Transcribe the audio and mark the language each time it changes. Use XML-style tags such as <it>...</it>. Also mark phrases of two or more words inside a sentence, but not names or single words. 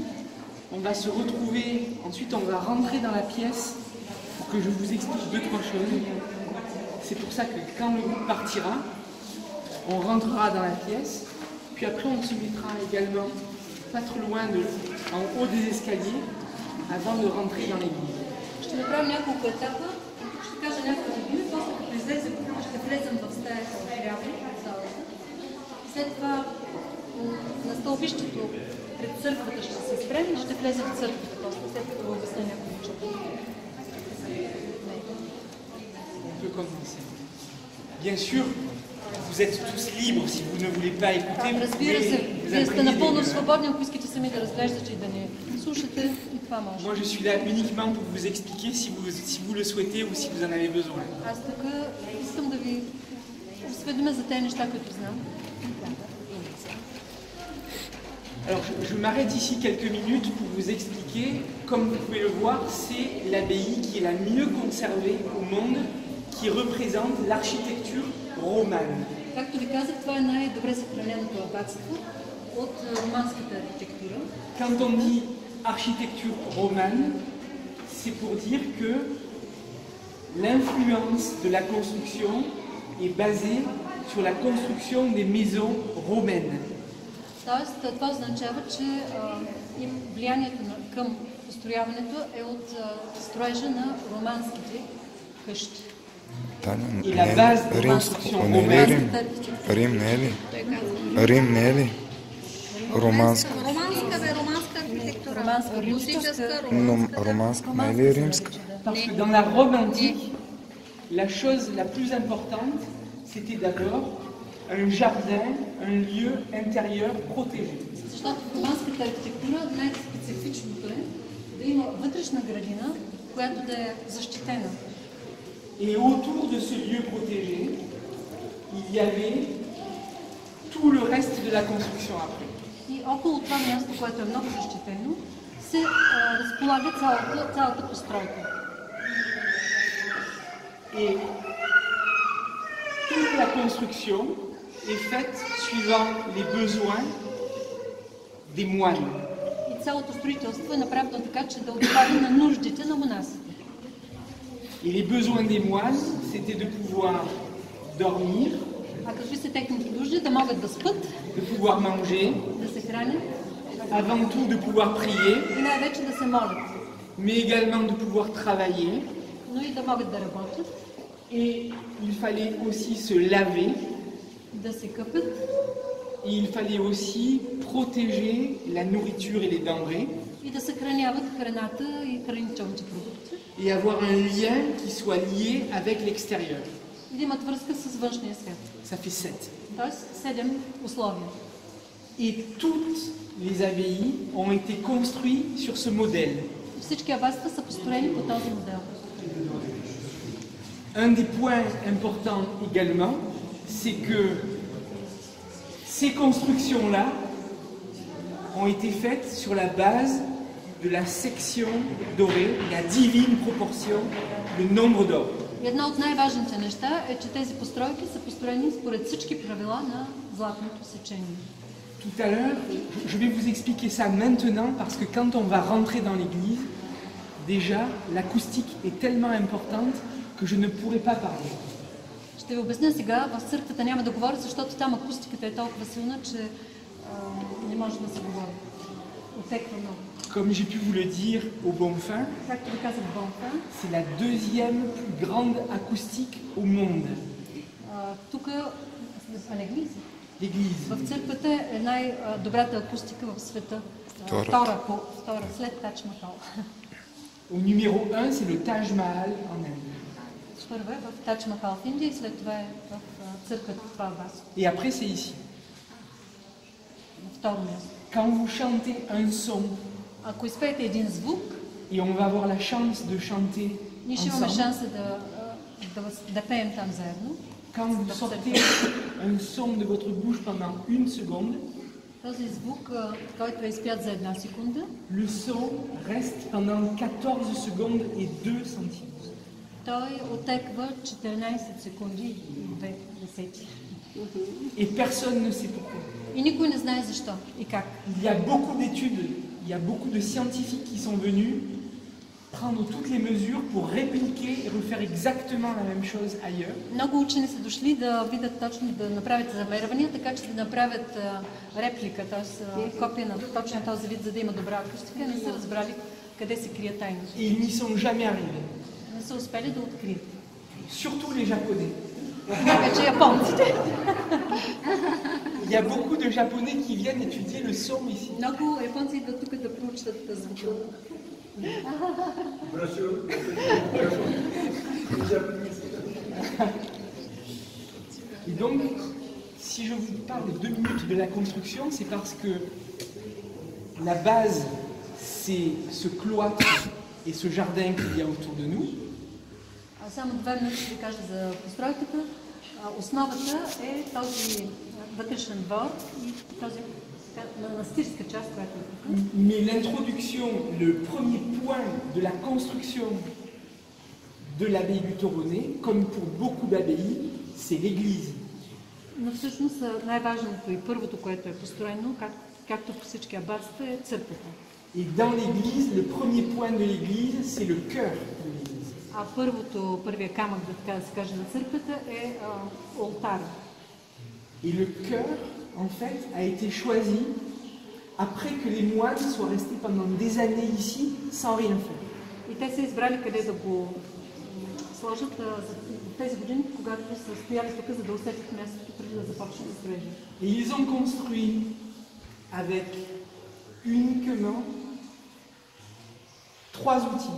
<fr>On va se retrouver, ensuite on va rentrer dans la pièce pour que je vous explique 2-3 choses. C'est pour ça que quand le groupe partira, on rentrera dans la pièce, puis après on se mettra également pas trop loin en haut des escaliers avant de rentrer dans l'église.</fr> <bg>Ще направим няколко етапа, ще кажа няколко думи, после като излезем, ще влезем в стаята отляво, в залата. След това на стълбището пред църквата ще се спрем и ще влезем в църквата, после след като обясня някои неща.</bg> <fr>On peut commencer. Bien sûr, vous êtes tous libres si vous ne voulez pas écouter. Vous</fr> <bg>Разбира</bg> <fr>pouvez</fr> <bg>се,</bg> <fr>vous</fr> <bg>вие сте</bg> <fr>imprégner</fr> <bg>напълно</bg> <fr>des-</fr> <bg>свободни, ако искате сами да разглеждате и да не слушате, и това може.</bg> <fr>Moi, je suis là uniquement pour vous expliquer si vous le souhaitez ou si vous en avez besoin.</fr> <bg>Аз тук искам да ви осведомя за тези неща, които знам.</bg> <fr>Alors, je m'arrête ici quelques minutes pour vous expliquer. Comme vous pouvez le voir, c'est l'abbaye qui est la mieux conservée au monde, qui représente l'architecture romane.</fr> <bg>Както ви казах, това е най-добре съхраненото абатство от романската архитектура.</bg> <fr>Quand on dit architecture romane, c'est pour dire que l'influence de la construction est basée sur la construction des maisons romaines.</fr> <bg>Тоест, това означава, че влиянието към построяването е от строежа на романските къщи.</bg> <fr>Et la base de</fr> <bg>Римско,</bg> <fr>construction</fr> <bg>не е ли</bg> <fr>romaine,</fr> <bg>Рим? Рим не е ли? Рим не е ли? Романско. Романска архитектура. Романска, Готическа, Но романска. романско не е ли римска?</bg> <fr>parce que dans la Rome antique, la chose la plus importante, c'était d'abord un jardin, un lieu intérieur protégé.</fr> <bg>Защото в романската архитектура най-специфичното е да има вътрешна градина, която да е защитена.</bg> <fr>Et autour de ce lieu protégé, il y avait tout le reste de la construction après.</fr> <bg>И около това място, което е много защитено, се разполага цялата постройка.</bg> <fr>Et toute la construction est faite suivant les besoins des moines.</fr> <bg>И цялото строителство е направено така, че да отговаря на нуждите на монасите.</bg> <fr>Et les besoins des moines, c'était de pouvoir dormir,</fr> <bg>А какви са техните нужди? Да могат да спят,</bg> <fr>de pouvoir manger,</fr> <bg>да се хранят</bg> <fr>avant tout de pouvoir prier,</fr> <bg>и най-вече да се молят,</bg> <fr>mais également de pouvoir travailler.</fr> <bg>но и да могат да работят,</bg> <fr>Et il fallait aussi se laver,</fr> <bg>да се къпят</bg> <fr>et il fallait aussi protéger la nourriture et les denrées,</fr> <bg>и да съхраняват храната и хранителните продукти</bg> <fr>et avoir un lien qui soit lié avec l'extérieur.</fr> <bg>и да имат връзка с външния свят.</bg> <fr>Ça fait 7.</fr> <bg>Тоест 7 условия.</bg> <fr>Et toutes les abbayes ont été construites sur ce modèle.</fr> <bg>всички абатства са построени по този модел.</bg> <fr>Un des points importants également, c'est que ces constructions-là ont été faites sur la base de la section dorée, la divine proportion, le nombre d'or.</fr> <bg>Едно от най-важните неща е, че тези постройки са построени според всички правила на златното сечение.</bg> <fr>Tout à l'heure, je vais vous expliquer ça maintenant parce que quand on va rentrer dans l'église, déjà l'acoustique est tellement importante que je ne pourrai pas parler.</fr> <bg>Ще ви обясня сега, в църквата няма да говоря, защото там акустиката е толкова силна, че не може да се говори. Отеква много.</bg> <fr>Comme j'ai pu vous le dire au Bonfim,</fr> <bg>Както ви казах, Бонфа,</bg> <fr>c'est la deuxième plus grande acoustique au monde.</fr> <bg>тук l'église.</bg> <fr>L'église.</fr> <bg>В църквата е най-добрата акустика в света. Втора. Втора, след Тадж Махал.</bg> <fr>Au numéro 1, c'est le Taj Mahal en Inde.</fr> <bg>Първа е в Тадж Махал в Индия и след това е в църквата в Абас.</bg> <fr>Et après, c'est ici.</fr> <bg>На второ място.</bg> <fr>Quand vous chantez un son,</fr> <bg>Ако изпеете един звук,</bg> <fr>et on va avoir la chance de chanter</fr> <bg>ние ще имаме</bg> <fr>ensemble,</fr> <bg>шанса да пеем там заедно.</bg> <fr>quand vous sortez un son de votre bouche pendant une seconde,</fr> <bg>Този звук, който е изпят за една секунда,</bg> <fr>le son reste pendant 14 secondes et 2 centimes.</fr> <bg>той отеква 14 секунди и 2 десети.</bg> <fr>Et personne ne sait pourquoi.</fr> <bg>И никой не знае защо и как.</bg> <fr>Il y a beaucoup d'études, il y a beaucoup de scientifiques qui sont venus prendre toutes les mesures pour répliquer et refaire exactement la même chose ailleurs.</fr> <bg>Много учени са дошли да видят точно, да направят замервания, така че да направят реплика, т.е. копия на точно този вид, за да има добра акустика. Не са разбрали къде се крие тайната.</bg> <fr>Et ils n'y sont jamais arrivés.</fr> <bg>Не са успели да открият.</bg> <fr>Surtout les Japonais.</fr> <bg>Най-вече японците.</bg> <fr>Il y a beaucoup de Japonais qui viennent étudier le son ici.</fr> <bg>Много японци идват тук да проучват звука.</bg> <fr>Et donc, si je vous parle 2 minutes de la construction, c'est parce que la base, c'est ce cloître et ce jardin qu'il y a autour de nous.</fr> <bg>Само 2 минути ще ви кажа за постройката. Основата е този вътрешен двор и този монастирска част, която е тук.</bg> <fr>Mais l'introduction, le premier point de la construction de l'abbaye du Toronnet, comme pour beaucoup d'abbayes, c'est l'église.</fr> <bg>Но всъщност най-важното и първото, което е построено, както по всички абатства, е църквата.</bg> <fr>Et dans l'église, le premier point de l'église, c'est le cœur de l'église.</fr> <bg>А първия камък, така да се каже, на църквата е олтара.</bg> <fr>Et le cœur, en fait, a été choisi après que les moines soient restés pendant des années ici sans rien faire.</fr> <bg>И те са избрали къде да го сложат за тези години, когато са стояли тук, за да усетят мястото преди да започнат строежа.</bg> <fr>Et ils ont construit avec uniquement 3 outils.</fr>